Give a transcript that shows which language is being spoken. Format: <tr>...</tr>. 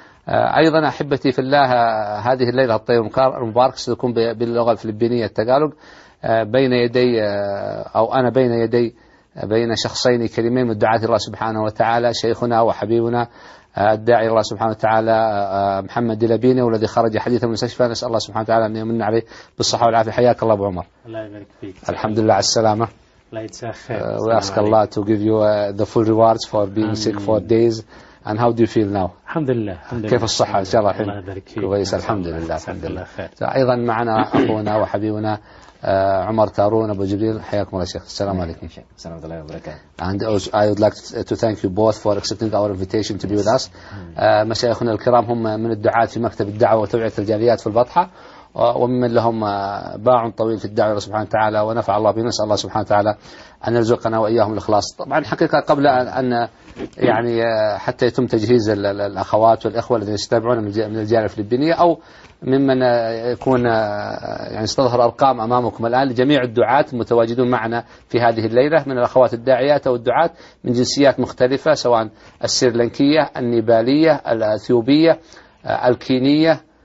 <ar>أيضا أحبتي في الله هذه الليلة الطيبة المباركة ستكون باللغة الفلبينية التغالوج، بين يدي أو أنا بين شخصين كريمين من دعاة الله سبحانه وتعالى، شيخنا وحبيبنا الداعي الله سبحانه وتعالى محمد دلبيني، والذي خرج حديثا من المستشفى. نسأل الله سبحانه وتعالى أن يمن عليه بالصحة والعافية. حياك الله أبو عمر. الله يبارك فيك. الحمد لله على السلامة. الله يجزاك خير.</ar> <en>We ask Allah to give you the full rewards for being sick for days. And how do you feel now?</en> <ar>الحمد لله. كيف الصحة إن شاء الله؟ الله يبارك فيك. كويس الحمد لله. الحمد لله خير. أيضا معنا أخونا وحبيبنا عمر تارون أبو جبريل. حياكم الله شيخ. السلام عليكم. السلام عليكم وبركاته.</ar> <en>And I would like to thank you both for accepting our invitation to be with us.</en> <ar>مشايخنا الكرام هم من الدعاة في مكتب الدعوة وتوعية الجاليات في البطحة، وممن لهم باع طويل في الدعوة سبحانه وتعالى، ونفع الله بهم. نسأل الله سبحانه وتعالى أن يرزقنا وإياهم الإخلاص. طبعا حقيقة قبل أن يعني حتى يتم تجهيز الأخوات والإخوة الذين يتابعون من الجالية الفلبينية أو ممن يكون يعني ستظهر أرقام أمامكم الآن لجميع الدعاة المتواجدون معنا في هذه الليلة من الأخوات الداعيات أو الدعاة من جنسيات مختلفة، سواء السريلانكية، النيبالية، الأثيوبية، الكينية،</ar>